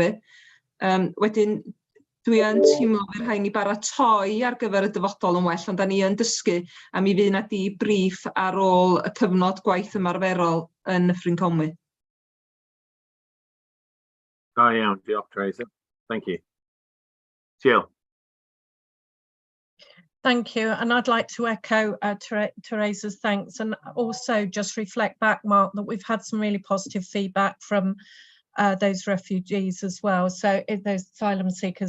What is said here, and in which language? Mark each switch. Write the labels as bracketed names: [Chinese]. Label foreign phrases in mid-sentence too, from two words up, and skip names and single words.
[Welsh] Wedyn, dwi yn teimlo fydd rhaid ni baratoi ar gyfer y dyfodol yn well, ond da ni yn dysgu, a mi fydd yna debrief ar ôl y cyfnod gwaith ymarferol yn Dyffryn Conwy. Da iawn, diolch Teresa. [English] Thank you. Jill. Thank you, and I'd like to echo Teresa's thanks, and also just reflect back, Mark, that we've had some really positive feedback from those refugees as well, so those asylum seekers.